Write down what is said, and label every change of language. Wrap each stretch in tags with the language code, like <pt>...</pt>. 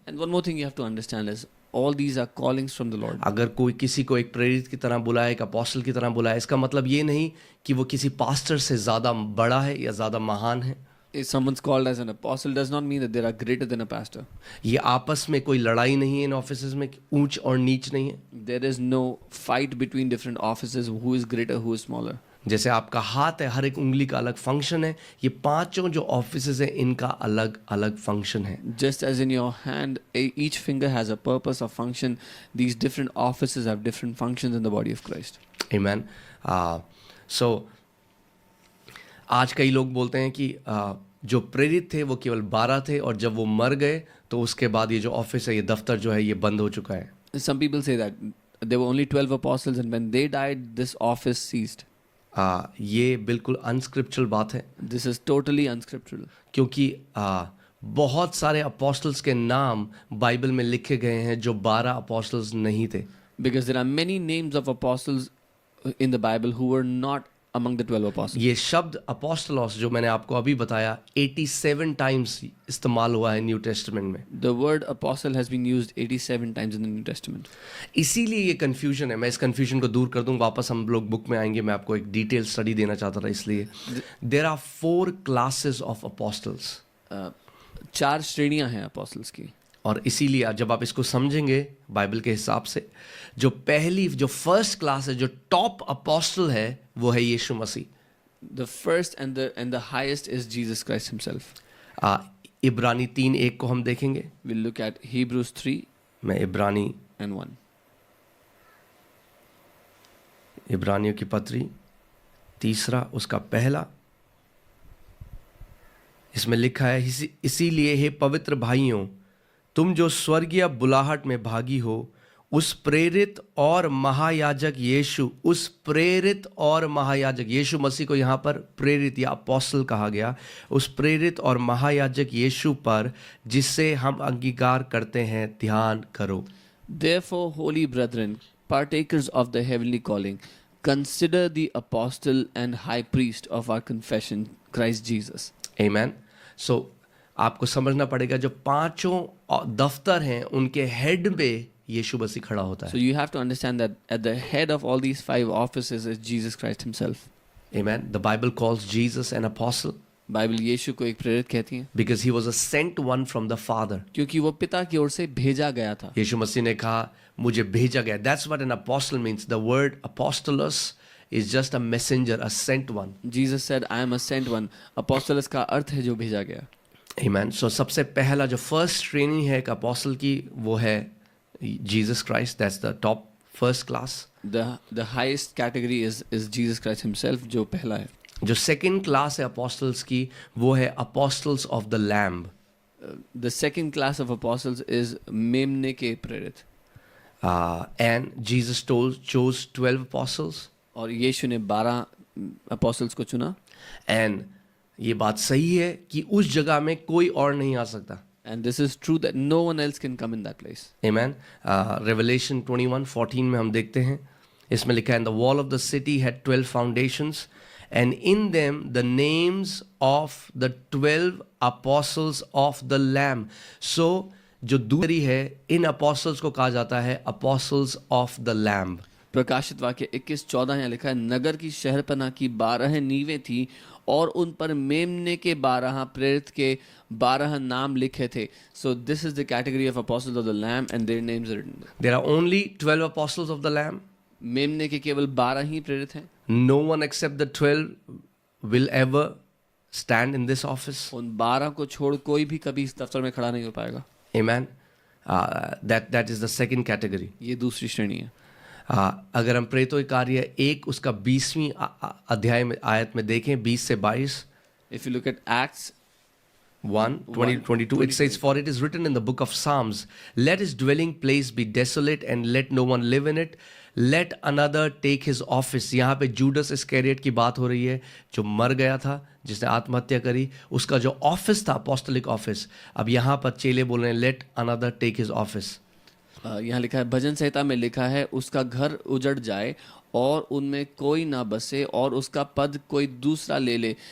<en>And one more thing you have to understand is all these are callings from the Lord.</en> <hi>अगर कोई किसी को एक प्रेरित की तरह बुलाए, एक अपोस्टल की तरह बुलाए, इसका मतलब ये नहीं कि वो किसी पास्टर से ज़्यादा बड़ा है या ज़्यादा महान है.</hi> <en>If someone's called as an apostle does not mean that they are greater than a pastor.</en> <hi>ये आपस में कोई लड़ाई नहीं है इन ऑफिसेज में, ऊंच और नीच नहीं है.</hi> <en>There is no fight between different offices, who is greater, who is smaller.</en> <hi>जैसे आपका हाथ है, हर एक उंगली का अलग फंक्शन है, ये पांचों जो ऑफिसेज हैं इनका अलग अलग फंक्शन है.</hi> <en>Just as in your hand, each finger has a purpose or function, these different offices have different functions in the body of Christ. Amen.</en> <hi>So आज कई लोग बोलते हैं कि जो प्रेरित थे वो केवल 12 थे, और जब वो मर गए तो उसके बाद ये जो ऑफिस है, ये दफ्तर जो है, ये बंद हो चुका है.</hi> <en>Some people say that there were only 12 apostles and when they died, this office ceased.</en> <hi>ये बिल्कुल अनस्क्रिप्चुरल बात है.</hi> <en>This is totally unscriptural.</en> <hi>क्योंकि बहुत सारे अपोस्टल्स के नाम बाइबल में लिखे गए हैं जो 12 अपोस्टल्स नहीं थे.</hi> <en>Because there are many names of apostles in the Bible who were not among the 12 apostles.</en> <hi>ये शब्द अपोस्टलोस जो मैंने आपको अभी बताया 87 टाइम्स इस्तेमाल हुआ है न्यू टेस्टामेंट में.</hi> <en>The word apostle has been used 87 times in the New Testament.</en> <hi>इसीलिए ये कंफ्यूजन है. मैं इस कंफ्यूजन को दूर कर दूं, वापस हम लोग बुक में आएंगे. मैं आपको एक डिटेल स्टडी देना चाहता था. इसलिए</hi> <en>There are 4 classes of apostles.</en> <hi>4 श्रेणियां हैं apostles की. और इसीलिए जब आप इसको समझेंगे बाइबल के हिसाब से, जो पहली, जो फर्स्ट क्लास है, जो टॉप अपोस्टल है, वो है यीशु मसीह.</hi> <en>The first and the highest is Jesus Christ himself.</en> <hi>इब्रानी 3:1 को हम देखेंगे.</hi> <en>We'll look at Hebrews 3</en> <hi>मैं इब्रानी</hi> <en>and 1.</en> <hi>इब्रानियों की पत्री 3 उसका 1 इसमें लिखा है, इसीलिए हे पवित्र भाइयों, तुम जो स्वर्गीय बुलाहट में भागी हो, उस प्रेरित और महायाजक यीशु, उस प्रेरित और महायाजक यीशु मसीह को यहाँ पर प्रेरित या अपोस्टल कहा गया, उस प्रेरित और महायाजक यीशु पर जिससे हम अंगीकार करते हैं ध्यान करो.</hi> <en>Therefore, holy brethren, partakers of the heavenly calling, consider the apostle and high priest of our confession, Christ Jesus. Amen.</en> <hi>So आपको समझना पड़ेगा, जो 5 दफ्तर हैं उनके हेड में यीशु मसीह खड़ा होता</hi> <en>So</en> <hi>है.</hi> <en>you have to understand that at the head of all these 5 offices is Jesus Christ himself. Amen. The Bible calls Jesus an apostle</en> <hi>Bible यीशु को एक प्रेरित कहती है</hi> <en>because he was a sent one from the Father.</en> <hi>क्योंकि वो पिता की ओर से भेजा गया था. यीशु मसीह ने कहा मुझे भेजा गया.</hi> <en>That's what an apostle means. The word apostolos is just a messenger, a sent one. Jesus said, I am a sent one.</en> <hi>Apostolos का अर्थ है जो भेजा गया.</hi> <en>Amen.</en> <hi>So सबसे पहला जो फर्स्ट ट्रेनिंग है एक अपोस्टल की, वो है Jesus Christ.</hi> <en>That's the top first class. The highest category is Jesus Christ himself,</en> <hi>जो पहला है. जो सेकंड क्लास है अपोस्टल्स की, वो है apostles of the lamb.</hi> <en>The second class of apostles is</en> <hi>मेमने के प्रेरित.</hi> <en>And Jesus chose 12 apostles.</en> <hi>और यीशु ने 12 apostles को चुना. And ये बात सही है कि उस जगह में कोई और नहीं आ सकता.</hi> <en>And this is true that no one else can come in that place. Amen. Revelation 21:14</en> <hi>में हम देखते हैं, इसमें लिखा है,</hi> <en>and the wall of the city had 12 foundations, and in them the names of the 12 apostles of the Lamb.</en> <hi>So जो दूसरी है, इन apostles को कहा जाता है</hi> <en>apostles of the Lamb.</en> <hi>प्रकाशित वाक्य 21:14 यहाँ लिखा है, नगर की शहरपनाह की 12 नींवें थी और उन पर मेमने के 12 प्रेरित के 12 नाम लिखे थे.</hi> <en>So this is the category of apostles of the Lamb and their names are written. There are only 12 apostles of the Lamb.</en> <hi>मेमने के केवल 12 ही प्रेरित हैं.</hi> <en>No one except the 12 will ever stand in this office.</en> <hi>उन 12 को छोड़ कोई भी कभी इस दफ्तर में खड़ा नहीं हो पाएगा.</hi> <en>Amen. That is the second category.</en> <hi>ये दूसरी श्रेणी है. अगर हम प्रेरितों के कार्य 1 उसका 20वीं अध्याय में आयत में देखें 20 से 22.</hi> <en>If you look at Acts 1:20-22, it says, for it is written in the book of Psalms, let his dwelling place be desolate and let no one live in it. Let another take his office.</en> <hi>यहाँ पे Judas Iscariot की बात हो रही है जो मर गया था, जिसने आत्महत्या करी, उसका जो ऑफिस था अपोस्टलिक ऑफिस, अब यहाँ पर चेले बोल रहे हैं</hi> <en>Let another take his office.</en> <hi>यहाँ लिखा है, भजन संहिता में लिखा है, उसका घर उजड़ जाए और उनमें कोई ना बसे और उसका पद कोई दूसरा ले ले।</hi>